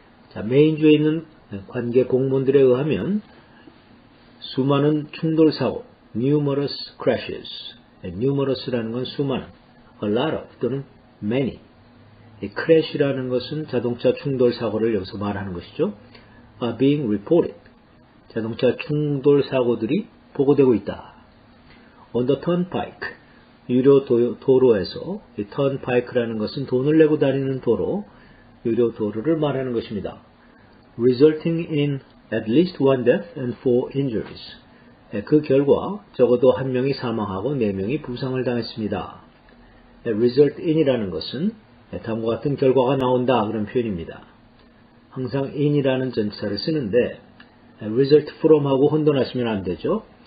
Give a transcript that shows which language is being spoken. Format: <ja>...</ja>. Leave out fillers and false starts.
<ko>자, 메인주에 있는 관계 공무원들에 의하면 수많은 충돌 사고,</ko> <en>numerous crashes,</en> <ko>numerous라는 건 수많은, a lot of 또는 many, crash라는 것은 자동차 충돌 사고를 여기서 말하는 것이죠.</ko> <en>are being reported,</en> <ko>자동차 충돌 사고들이 보고되고 있다.</ko> <en>on the turnpike,</en> <ko>유료 도로에서, 이 turnpike라는 것은 돈을 내고 다니는 도로, 유료 도로를 말하는 것입니다.</ko> <en>resulting in at least one death and 4 injuries.</en> <ko>그 결과 적어도 한 명이 사망하고 4명이 부상을 당했습니다. result in이라는 것은 다음과 같은 결과가 나온다 그런 표현입니다. 항상 in이라는 전치사를 쓰는데 result from하고 혼돈하시면 안 되죠.</ko>